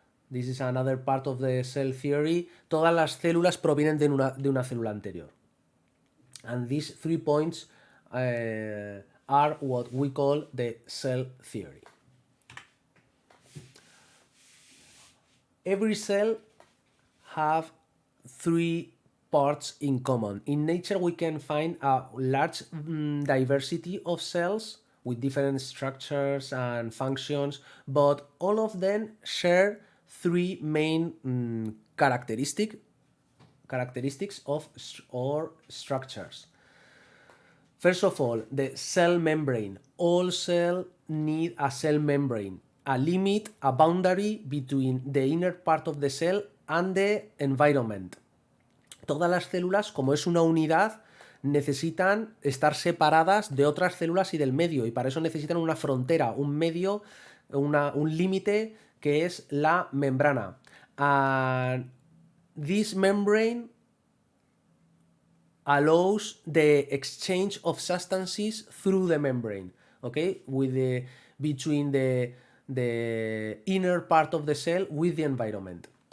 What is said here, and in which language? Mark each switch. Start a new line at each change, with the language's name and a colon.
English: This is another part of the cell theory.
Spanish: Todas las células provienen de una célula anterior.
English: And these 3 points are what we call the cell theory. Every cell have 3 parts in common. In nature, we can find a large diversity of cells with different structures and functions, but all of them share 3 main characteristics of or structures. First of all, the cell membrane. All cells need a cell membrane, a limit, a boundary between the inner part of the cell and the environment.
Spanish: Todas las células, como es una unidad, necesitan estar separadas de otras células y del medio, y para eso necesitan una frontera, un medio, un límite que es la membrana.
English: And this membrane allows the exchange of substances through the membrane, okay, with between the inner part of the cell with the environment.